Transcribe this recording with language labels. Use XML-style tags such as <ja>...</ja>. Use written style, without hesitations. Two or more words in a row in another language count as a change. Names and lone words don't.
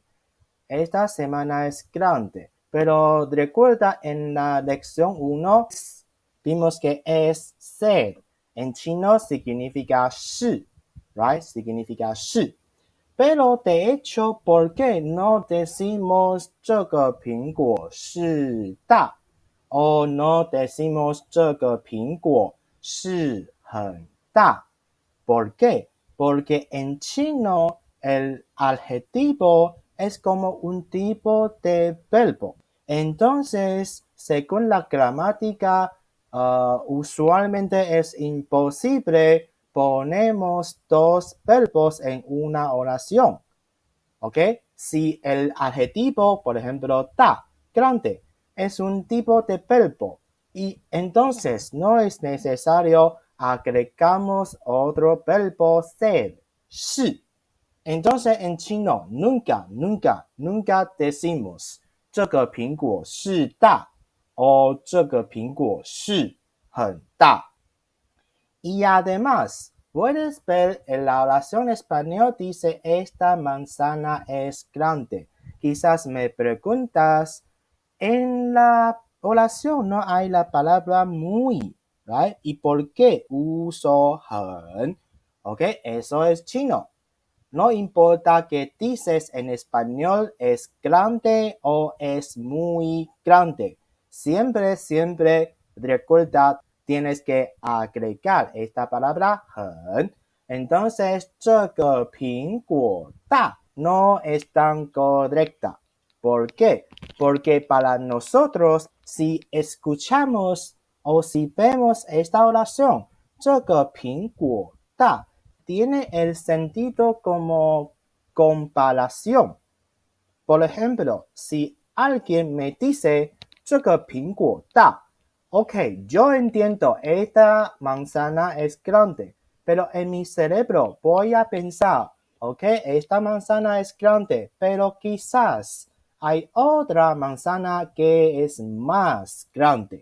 <es>Esta semana es grande. Pero recuerda, en la lección 1 vimos que es ser. En chino significa 是, right? Significa 是. Pero de hecho, ¿por qué no decimos</es> <zh>这个苹果是大?</zh> <es>O no decimos</es> <zh>这个苹果是很大?</zh> <es>¿Por qué? Porque en chino el adjetivo es como un tipo de verbo. Entonces, según la gramática, usualmente es imposible ponemos dos verbos en una oración. ¿Ok? Si el adjetivo, por ejemplo, da, grande, es un tipo de verbo y entonces no es necesario agregamos otro verbo ser, 是. Entonces en chino nunca decimos</es> <zh>这个苹果是大</zh> <es>o</es> <zh>这个苹果是很大.</zh> <es>Y además, puedes ver en la oración español dice esta manzana es grande. Quizás me preguntas, en la oración no hay la palabra muy, right? ¿Y por qué uso 很? Ok, eso es chino. No importa que dices en español es grande o es muy grande. Siempre recuerda, tienes que agregar esta palabra 很. Entonces,</es> <zh>这个苹果大</zh> <es>no es tan correcta. ¿Por qué? Porque para nosotros, si escuchamos o si vemos esta oración,</es> <zh>这个苹果大</zh> <es>tiene el sentido como comparación. Por ejemplo, si alguien me dice</es> <zh>这个苹果大</zh> <es>ok, yo entiendo, esta manzana es grande, pero en mi cerebro voy a pensar, ok, esta manzana es grande, pero quizás hay otra manzana que es más grande.</es>